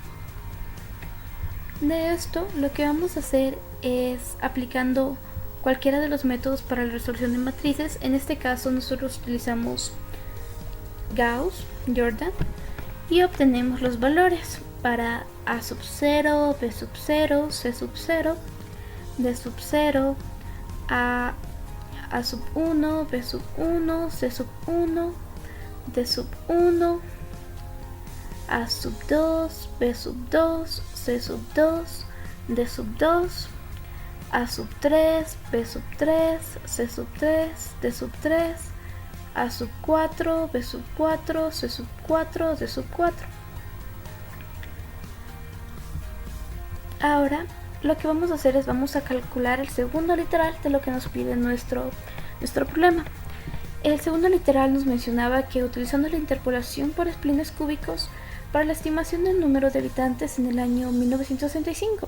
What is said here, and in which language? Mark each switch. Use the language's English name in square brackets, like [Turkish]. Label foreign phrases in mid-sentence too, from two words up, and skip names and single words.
[Spanish] De esto, lo que vamos a hacer es aplicando cualquiera de los métodos para la resolución de matrices. En este caso, nosotros utilizamos Gauss, Jordan, y obtenemos los valores para A sub 0, B sub 0, C sub 0, D sub 0, A sub 1, B sub 1, C sub 1, D sub 1, A sub 2, B sub 2, C sub 2, D sub 2, A sub 3, B sub 3, C sub 3, D sub 3, A sub 4, B sub 4, C sub 4, D sub 4. Ahora lo que vamos a hacer es vamos a calcular el segundo literal de lo que nos pide nuestro problema. El segundo literal nos mencionaba que utilizando la interpolación por splines cúbicos para la estimación del número de habitantes en el año 1965.